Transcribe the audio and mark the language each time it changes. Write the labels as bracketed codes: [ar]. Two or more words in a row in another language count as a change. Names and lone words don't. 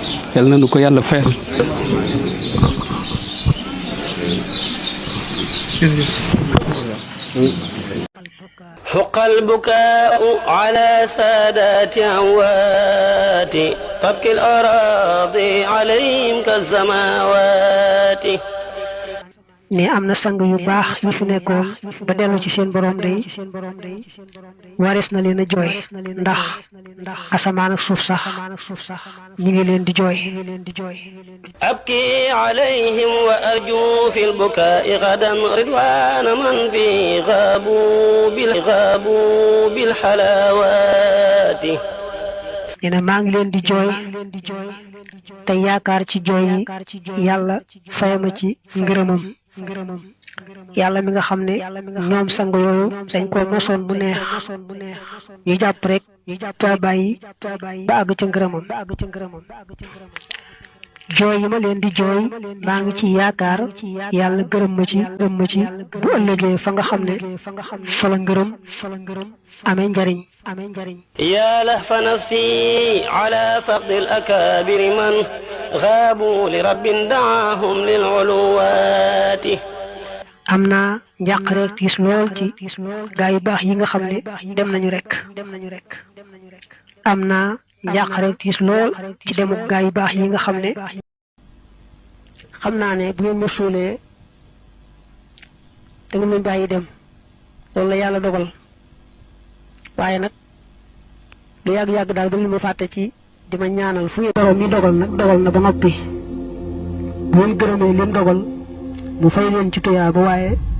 [wo] yal na nu ko yàlla fayal. [ar] حق البكاء على سادات أموات تبكي الأراضي عليهم كالسماوات [wo] ne am na sang yu baax yu fi nekkoon ba dellu ci seen borom day warees na leen a jooy ndax asamaan ak suuf sax ñi ngi leen di jooy. [ar] أبكي عليهم وأرجو في البكاء غدا رضوان من في غابوا بالحلاوات [wo] nee na maa ngi leen di jooy te yaakaar ci jooy yi yàlla fayama ci ngërëmam yàlla mi nga xam ne ñoom sang yooyu dañ ko mosoon bu neex ñu jàpp rek te bàyyi ba àgg ca ngërëmam. jooy yi ma leen di jooy maa ngi ci yaakaar yàlla gërëm ma ci bu ëllëgee fa nga xam ne fa la ngërëm amee njariñ. [ar] يا لهف نفسي على فقد الأكابر من غابوا لرب دعاهم للعلوات [wo] am naa njàq rek tiis lool ci gaa yu baax yi nga xam ne dem nañu rek. am naa njàq rek tiis lool ci demu gaa yu baax yi nga xam ne xam naa ne bu ngeen ma suulee da nga leen bàyyi dem loolu la yàlla dogal waaye nag lu yàgg-yàgg daal ba li ma fàtte ci di ma ñaanal fu ngeen borom mi dogal nag dogal na ba noppi bu ngeen gërëmee lim dogal mu fay leen ci tuyaa ba waaye